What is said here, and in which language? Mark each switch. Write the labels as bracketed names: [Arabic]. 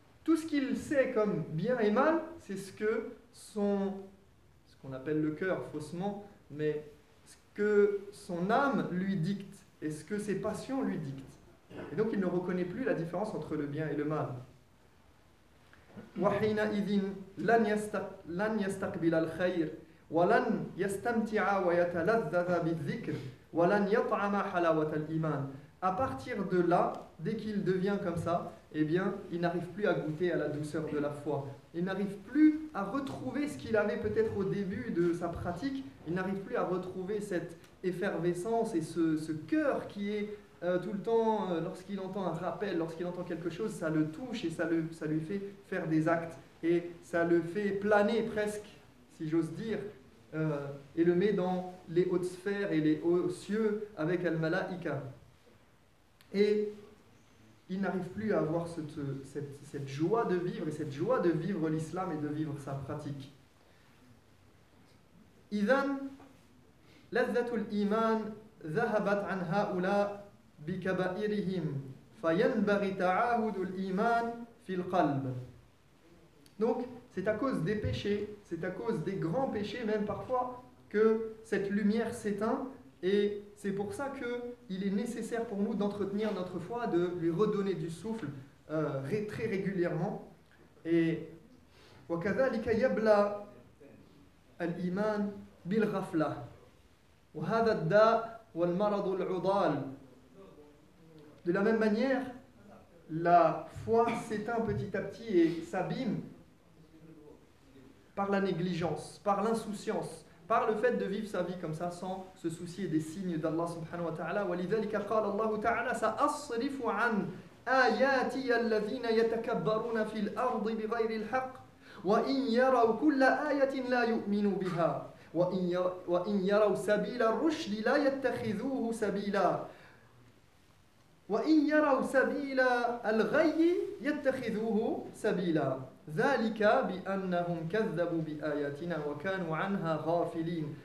[French] Tout ce qu'il sait comme bien et mal, c'est ce qu'on appelle le cœur faussement, mais ce que son âme lui dicte et ce que ses passions lui dictent. Et donc il ne reconnaît plus la différence entre le bien et le mal. [Arabic] وحينئذ لن يستقبل الخير ولن يستمتع ويتلذذ بالذكر ولن يطعم حلاوة الإيمان. [French] À partir de là, dès qu'il devient comme ça, eh bien, il n'arrive plus à goûter à la douceur de la foi. Il n'arrive plus à retrouver ce qu'il avait peut-être au début de sa pratique. Il n'arrive plus à retrouver cette effervescence et ce cœur qui est tout le temps, lorsqu'il entend un rappel, lorsqu'il entend quelque chose, ça le touche et ça lui fait faire des actes. Et ça le fait planer presque, si j'ose dire, et le met dans les hautes sphères et les hauts cieux avec Al-Malaïka. Et il n'arrive plus à avoir cette joie de vivre, et cette joie de vivre l'islam et de vivre sa pratique. [Arabic] إذن لذة الإيمان ذهبت عن هؤلاء بكبائرهم فينبغي تعاهد الإيمان في القلب. [French] Donc, c'est à cause des péchés, c'est à cause des grands péchés même parfois que cette lumière s'éteint. Et c'est pour ça qu'il est nécessaire pour nous d'entretenir notre foi, de lui redonner du souffle très régulièrement. Et [Arabic] وكذلك يبلى الإيمان بالغفلة وهذا الداء والمرض العضال. [French] De la même manière, la foi s'éteint petit à petit et s'abîme par la négligence, par l'insouciance, par le fait de vivre sa vie comme ça sans se soucier des signes d'Allah subhanahu wa ta'ala. [Arabic] وَلِذَلِكَ قَالَ اللَّهُ تَعَالَى سَأَصْرِفُ عَنْ آيَاتِيَ الَّذِينَ يَتَكَبَّرُونَ فِي الْأَرْضِ بِغَيْرِ الْحَقِّ وَإِنْ يَرَوْا كُلَّ آيَةٍ لَا يُؤْمِنُوا بِهَا وَإِنْ يَرَوْا سَبِيلَ الرُّشْدِ لَا يَتَّخِذُوهُ سَبِيلًا وَإِنْ يَرَوْا سَبِيلَ الْغَيِّ يَتَّخِذُوهُ سَبِيلًا ذَلِكَ بِأَنَّهُمْ كَذَّبُوا بِآيَاتِنَا وَكَانُوا عَنْهَا غَافِلِينَ.